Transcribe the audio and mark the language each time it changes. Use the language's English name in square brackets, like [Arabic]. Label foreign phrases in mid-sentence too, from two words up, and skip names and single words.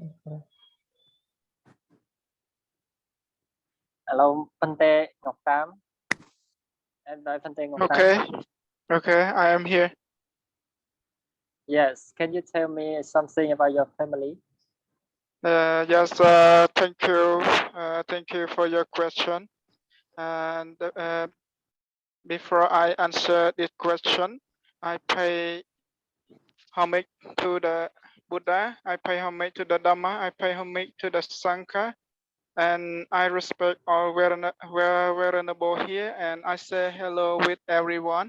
[English] ឥឡូវប៉ុន្តែងុកតាមអែដោយប៉ុន្តែងុកតាម Okay. Okay, I am here. Yes can you tell me something about your family Yes, thank you for your question. And before I answer this question, I pay homage to the Buddha, I pay homage to the Dhamma, I pay homage to the Sangha, and I respect all venerable here, and I say hello with everyone.